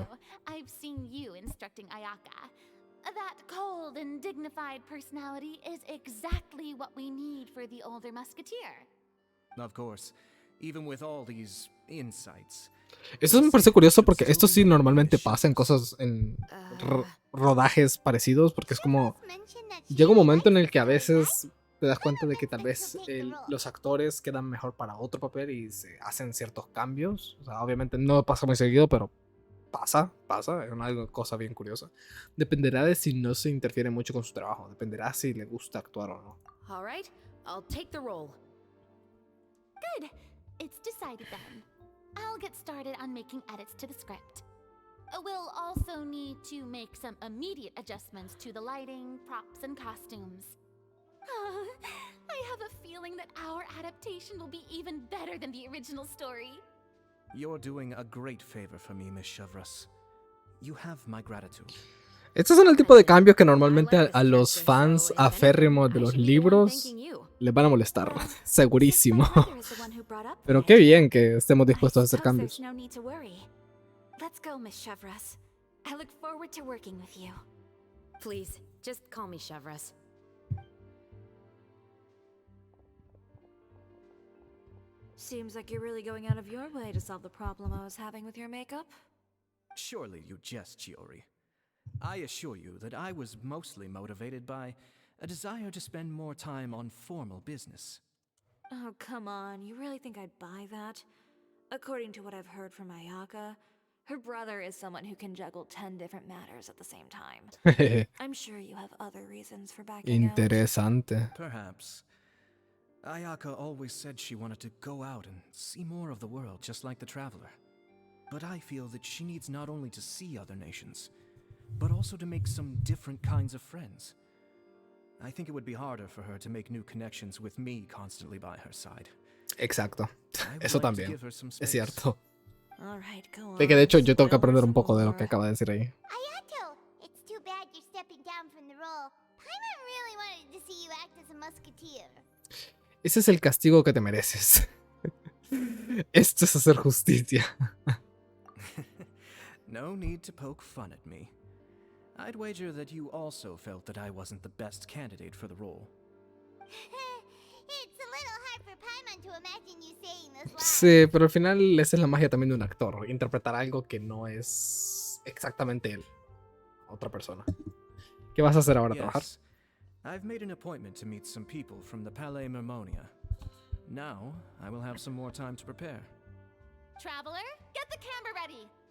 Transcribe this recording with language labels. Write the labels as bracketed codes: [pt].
[en] Also, I've seen you instructing Ayaka. That cold and dignified personality is exactly what we need for the older musketeer. Of course, even with all these insights. [es] Eso me parece curioso porque esto sí normalmente pasa en cosas, en rodajes parecidos, porque es como, llega un momento en el que a veces te das cuenta de que tal vez los actores quedan mejor para otro papel y se hacen ciertos cambios. O sea, obviamente no pasa muy seguido, pero pasa, es una cosa bien curiosa. Dependerá de si no se interfiere mucho con su trabajo, dependerá si le gusta actuar o no. [en] All right, I'll take the role. Good. It's decided then. I'll get started on making edits to the script. We'll also need to make some immediate adjustments to the lighting, props, and costumes. I have a feeling that our adaptation will be even better than the original story. You're doing a great favor for me, Miss Chevros. You have my gratitude. [es] Estos son el tipo de cambios que normalmente a los fans aférrimos de los libros les van a molestar, segurísimo. Pero qué bien que estemos dispuestos a hacer cambios. [en] Let's go, Miss Chevros. I look forward to working with you. Please, just call me Chevros. Seems like you're really going out of your way to solve the problem I was having with your makeup. Surely you jest, Chiori. I assure you that I was mostly motivated by a desire to spend more time on formal business. Oh, come on. You really think I'd buy that? According to what I've heard from Ayaka, her brother is someone who can juggle 10 different matters at the same time. I'm sure you have other reasons for backing out. [es] Interesante. [en] Perhaps. Ayaka always said she wanted to go out and see more of the world, just like the traveler. But I feel that she needs not only to see other nations, but also to make some different kinds of friends. I think it would be harder for her to make new connections with me constantly by her side. [es] Exacto. Eso también. Es cierto. [en] All right, go on. [es] De que de hecho yo tengo que aprender un poco de lo que acaba de decir ahí. [en] Ayato, it's too bad you're stepping down from the role. Paimon really wanted to see you act as a musketeer. [es] Ese es el castigo que te mereces. Esto es hacer justicia. [en] No need to poke fun at me. I'd wager that you also felt that I wasn't the best candidate for the role. It's a little hard for Paimon to imagine you saying those lines. [es] Sí, pero al final esa es la magia también de un actor. Interpretar algo que no es exactamente él. Otra persona. ¿Qué vas a hacer ahora? ¿Trabajar? [en] Yes, I've made an appointment to meet some people from the Palais Mermonia. Now, I will have some more time to prepare. Traveler, get the camera ready.